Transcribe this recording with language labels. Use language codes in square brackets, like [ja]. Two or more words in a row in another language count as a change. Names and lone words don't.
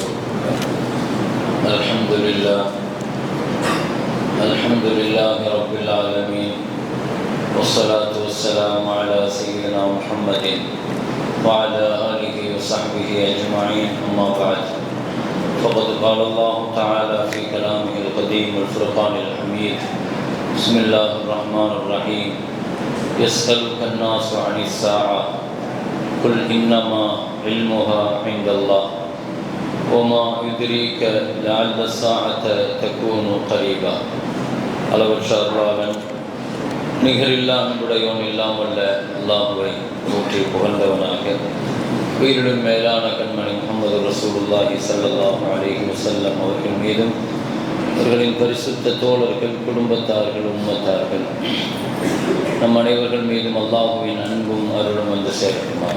[ar] الحمد لله رب العالمين، والصلاة والسلام على سيدنا محمد وعلى آله وصحبه أجمعين، أما بعد، فقد قال الله تعالى في كلامه القديم والفرقان الحميد: بسم الله الرحمن الرحيم. يسألك الناس عن الساعة قل إنما علمها عند الله وما يدريك لعل الساعة تكون قريبا. [ta] அளவற்ற அருளாளன் நிகரில்லா அன்புடையோன் இல்லாமல்ல அல்லாஹுவை போற்றி புகழ்ந்தவனாக உயிரிடும் மேலான கண்மணி முஹம்மது [ar] رسول الله صلى الله عليه وسلم [ta] அவர்கள் மீதும் அவர்களின் பரிசுத்த தோழர்கள், குடும்பத்தார்கள், உம்மத்தார்கள், நம் அனைவர்கள் மீதும் அல்லாஹுவின் அன்பும் அருளும் வந்து சேர்க்குமாக.